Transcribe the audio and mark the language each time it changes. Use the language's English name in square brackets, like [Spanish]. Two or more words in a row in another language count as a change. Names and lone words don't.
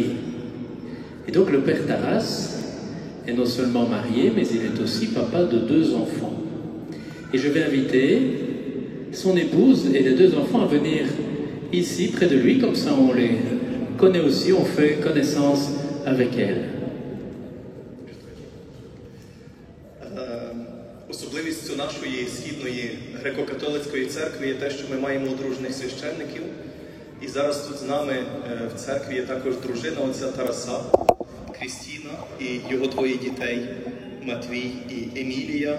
[French] Et donc, le Père Taras est non seulement marié, mais il est aussi papa de 2 enfants. Et je vais inviter son épouse et les 2 enfants à venir ici, près de lui, comme ça on les connaît aussi, on fait connaissance avec elles. [Ukrainian] Особливістю нашої східної греко-католицької церкви є те, що ми маємо одружених священників. І зараз тут з нами в церкві є також дружина отця Тараса, Крістіна, і його 2 дітей, Матвій і Емілія.